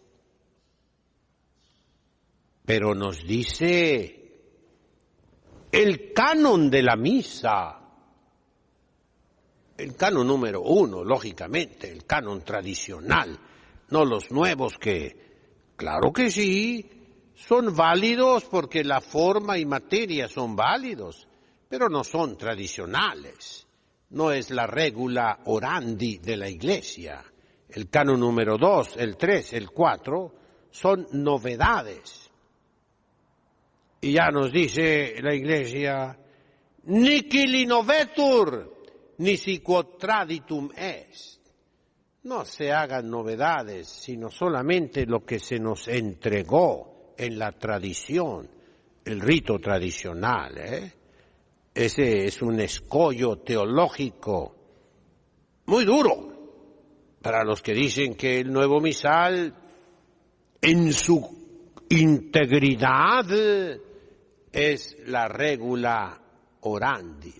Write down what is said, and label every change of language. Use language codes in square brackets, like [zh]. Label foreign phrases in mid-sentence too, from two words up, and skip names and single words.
[es] Pero nos dice el canon de la misa, el canon número 1, lógicamente, el canon tradicional, no los nuevos que, claro que sí, son válidos porque la forma y materia son válidos, pero no son tradicionales. No es la [la] regula orandi [es] de la Iglesia. El canon número 2, el 3, el 4 son novedades. Y ya nos dice la Iglesia, [la] nihil innovetur, nisi quod traditum est. [es] No se hagan novedades, sino solamente lo que se nos entregó en la tradición, el rito tradicional. Ese es un escollo teológico muy duro para los que dicen que el nuevo misal en su integridad es la [la] regula orandi.